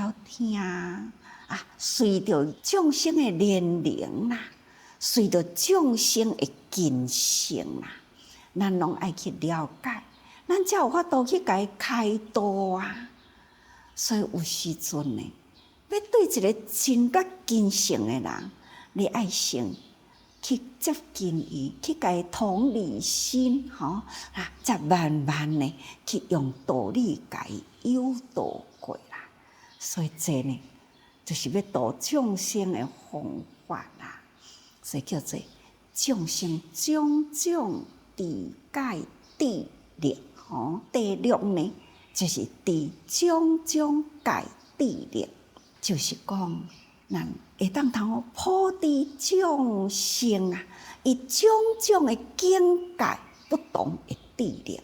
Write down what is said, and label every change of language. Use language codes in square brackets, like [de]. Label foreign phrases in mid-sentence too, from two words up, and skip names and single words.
[nan] 晓听随着众生的年龄随着众生的根性咱拢爱去了解，咱才有法度去甲伊开导所以有时阵呢，要对一个真捌根性的人，你爱先去接近伊，去甲伊同理心才慢慢呢去用道理甲伊诱导过来。所以这呢，就是要度众生的方法所以叫做众生种种智解智力第6呢，就是种种解智力，就是讲咱会当通好普知众生伊种种的境界不同的智力。